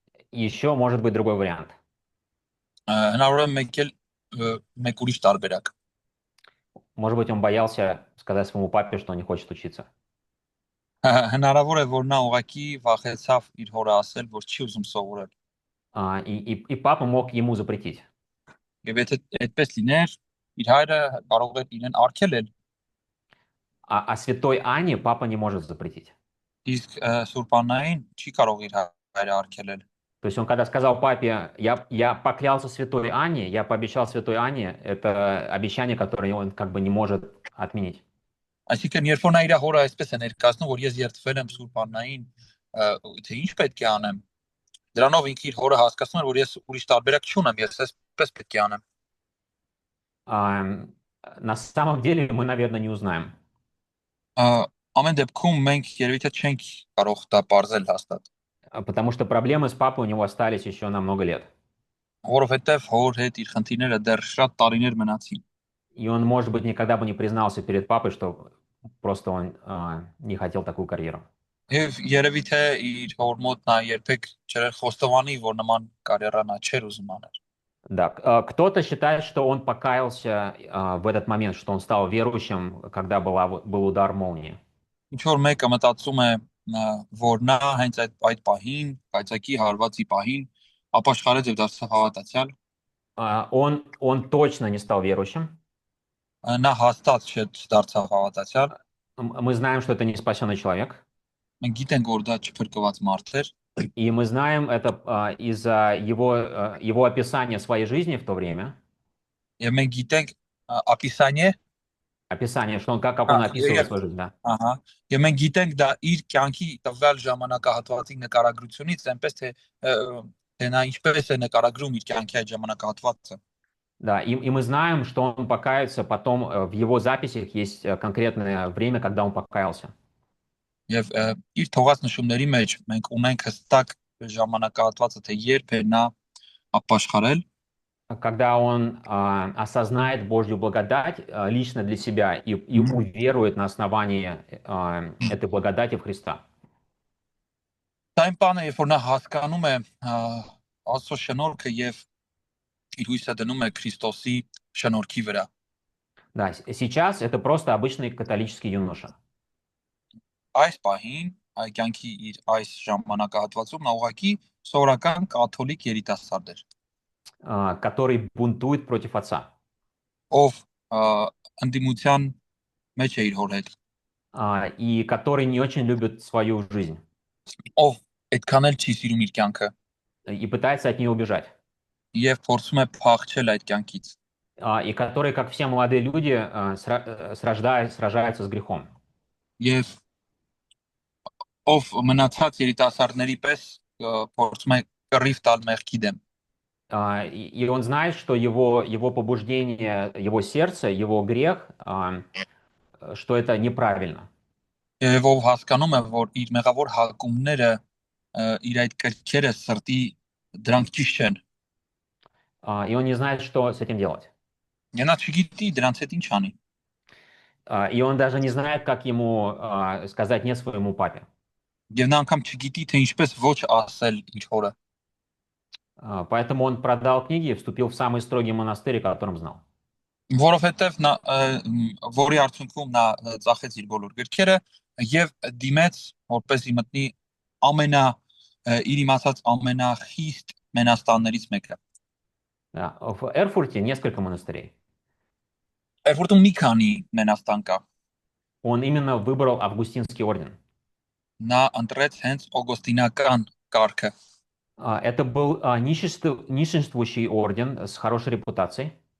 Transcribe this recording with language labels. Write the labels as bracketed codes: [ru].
[ru] Еще может быть другой вариант. [hy] Հնարավոր է մեկ ուրիշ տարբերակ։ [ru] Может быть, он боялся сказать своему папе, что не хочет учиться. [hy] Հնարավոր է որ նա ուղղակի վախեցավ իր հորը ասել, որ չի ուզում սովորել։ [ru] И папа мог ему запретить. [hy] Եվ եթե այդպես լիներ, իր հայրը կարող էր իրեն արգելել։ [ru] А святой Анне папа не может запретить. [hy] Իսկ Սուրբ Աննային չի կարող իր հայրը արգելել։ [ru] То есть он когда сказал папе: я поклялся святой Анне, я пообещал святой Анне, это обещание, которое он как бы не может отменить. [hy] Այսինքն երբ որ նա իր հորը այսպես է ներկայացնում, որ ես երդվել եմ Սուրբ Աննային, թե ինչ պետք է անեմ, դրանով ինքը իր հորը հասկացնում էր, որ ես ուրիշ տարբերակ չունեմ, ես այսպես պետք է անեմ։ [ru] На самом деле мы, наверное, не узнаем. [hy] Ամեն դեպքում մենք երևի թե չենք կարող դա բարձել հաստատ։ [ru] Потому что проблемы с папой у него остались еще на много лет. [hy] Որովհետև հոր հետ իր խնդիրները դեռ շատ տարիներ մնացին։ [ru] И он, может быть, никогда бы не признался перед папой, что просто он не хотел такую карьеру. [hy] Եվ երևի թե իր հոր մոտ նա երբեք չէր խոստովանի, որ նման կարիերա նա չէր ուզում անել։ [ru] Да, кто-то считает, что он покаялся в этот момент, что он стал верующим, когда был удар молнии. [hy] Ինչ որ մեկը մտածում է, որ նա հենց այդ պահին, կայծակի հարվածի պահին ապաշխարեց եւ դարձավ հավատացյալ։ [ru] Он точно не стал верующим. [hy] Նա հաստատ չդարձավ հավատացյալ։ [ru] Мы знаем, что это не спасенный человек. [hy] Մենք գիտենք, որ դա չփրկված մարդ էր։ [ru] И мы знаем это из-за его описания своей жизни в то время. [hy] Եվ մենք գիտենք [ru] описание описание, что он, как он описывает свою жизнь, да. [hy] Ահա, եւ մենք գիտենք դա իր կյանքի տվյալ ժամանակահատվածի նկարագրությունից, այնպես թե նա ինչպես է նկարագրում իր կյանքի այդ ժամանակահատվածը։ [ru] Да, и мы знаем, что он покается, потом в его записях есть конкретное время, когда он покаялся. [hy] Եվ իր թողած նշումների մեջ մենք ունենք հստակ ժամանակահատվածը, թե երբ է նա ապաշխարել, [ru] Когда он осознает Божью благодать лично для себя и уверует на основании этой благодати в Христа. [hy] Դա այն բանը, երբ որ նա հասկանում է Աստծո շնորհքը եւ իր հույսը դնում է Քրիստոսի շնորհքի վրա։ [ru] Да, сейчас это просто обычный католический юноша, [hy] Այս պահին այդ կյանքի իր այս ժամանակահատվածում նա ուղղակի սովորական կաթոլիկ երիտասարդ էր, [ru] который бунтует против отца, [hy] ով ընդդիմության մեջ է իր հոր հետ, [ru] и который не очень любит свою жизнь [hy] ով այդքան էլ չի սիրում իր կյանքը [ru] и пытается от нее убежать, [hy] եւ փորձում է փախչել այդ կյանքից, [ru] и который, как все молодые люди, сражается с грехом. [hy] եւ ով մնացած երիտասարդների պես փորձում է կռիվ տալ մեղքի դեմ, [ru] И он знает, что его побуждение, его сердце, его грех, что это неправильно. [hy] եւ ով հասկանում է, որ իր մեղավոր հակումները իր այդ կրքերը սրտի դրանք ճիշտ չեն, [ru] И он не знает, что с этим делать. [hy] եւ նա չգիտի դրանց հետ ինչ անի, [ru] И он даже не знает, как ему сказать «нет» своему папе. [hy] եւ նա անգամ չգիտի թե ինչպես ոչ ասել իր հորը, [ru] Поэтому он продал книги и вступил в самый строгий монастырь, которым знал. [hy] որովհետեւ նա որի արդյունքում նա ծախեց իր բոլոր գրքերը եւ դիմեց որպեսզի մտնի իր իմացած ամենախիստ մենաստաններից մեկը։ [ru] Да. В Эрфурте несколько монастырей. [hy] Երբ մի քանի մենաստան кա, [ru] Он именно выбрал Августинский орден. [hy] նա ընտրեց հենց օգոստինական կարգը։ [ru] Это был нищенствующий орден с хорошей репутацией.